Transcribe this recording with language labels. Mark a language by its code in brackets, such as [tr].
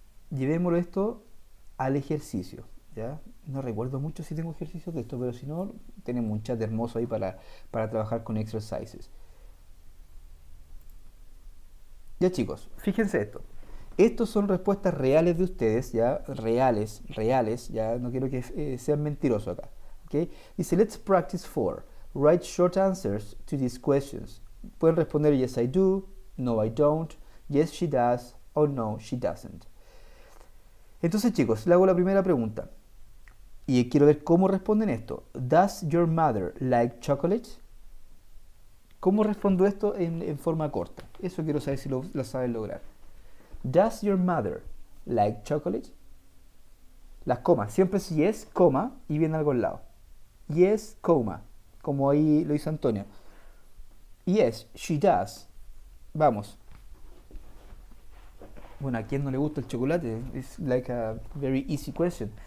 [es] Llevémoslo esto al ejercicio. ¿Ya? No recuerdo mucho si tengo ejercicios de esto, pero si no, tenemos un chat hermoso ahí para trabajar con exercises. Ya, chicos, fíjense esto. Estos son respuestas reales de ustedes, ya, reales, ya, no quiero que sean mentirosos acá. [en] ¿Okay? Dice, let's practice 4. Write short answers to these questions. [es] Pueden responder [en] yes I do, no I don't, yes she does, or no she doesn't. [es] Entonces, chicos, le hago la primera pregunta. Y quiero ver cómo responden esto. [en] Does your mother like chocolate? [es] ¿Cómo respondo esto en forma corta? Eso quiero saber si lo saben lograr. [en] Does your mother like chocolate? [es] Las comas, siempre es yes, coma, y viene algo al lado. Yes, coma, como ahí lo hizo Antonio. [en] Yes, she does. [es] Vamos. Bueno, ¿a quién no le gusta el chocolate? [en] It's like a very easy question.